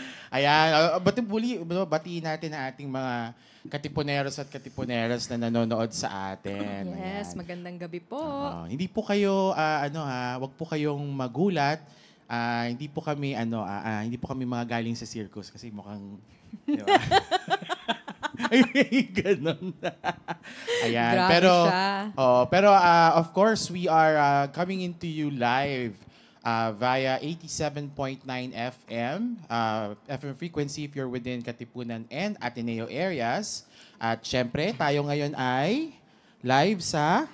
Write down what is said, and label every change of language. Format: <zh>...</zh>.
<tl>Ayan, batiin natin ang ating mga katipuneros at katipuneras na nanonood sa atin.</tl> <en>Yes,</en> <tl>Ayan. magandang gabi po. Hindi po kayo wag po kayong magulat. Hindi po kami mga galing sa circus kasi mukhang di ba? Ay, ganun. Ayan, Grabe siya.</tl> <en>pero of course we are coming into you live via 87.9 FM FM frequency if you're within Katipunan and Ateneo areas.</en> <tl>At syempre, tayo ngayon ay live sa</tl>